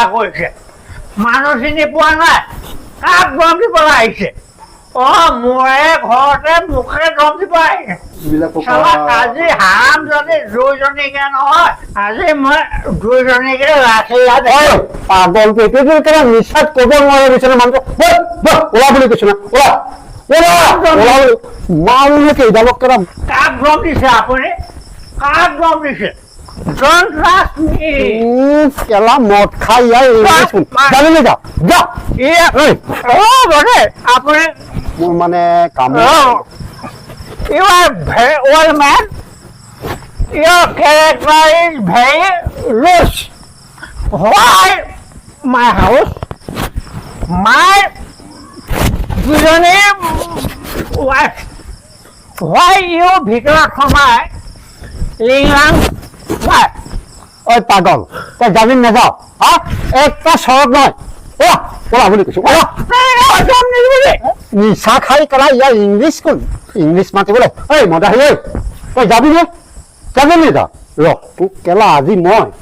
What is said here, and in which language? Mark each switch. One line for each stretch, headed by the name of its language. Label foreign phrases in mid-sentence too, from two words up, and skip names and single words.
Assamese: কৈছে মানুহ চিনি পোৱা নাই কাক দম দিবলৈ আহিছে মোৰে ঘৰতে মুখে দম দিব আহিছে আজি হাম যদি দুইজনীকে নহয় আজি মই দুইজনীকে ৰাখি পাগল কেলা নিচাত ক'ব নোৱাৰে গৈছে না মানুহটো ওলা বুলি কৈছে না ওলা ওলা মাউনে কেইডালক কেলা কাক দম দিছে আপুনি কাক দম দিছে
English: Don't trust me.
Assamese: কেলা মদ খাই জানিলে যা যা আপুনি মোৰ মানে কাম
English: You are very old man. Your character is very loose. Why my house? My wife. Why you
Assamese: ভিতৰত সোমাই লিংলাং ঐ পাগল তই জামিন নাযাও হা একটা চৰক নহয় ওলা ওলা বুলি কৈছো ওলা নিচা খাই কেলা ইয়াৰ ইংলিছ কোন ইংলিছ মাতিবলৈ ঐ মদাহী ঐ তই যাবি নে যাবি নে যা ৰ তোক কেলা আজি মই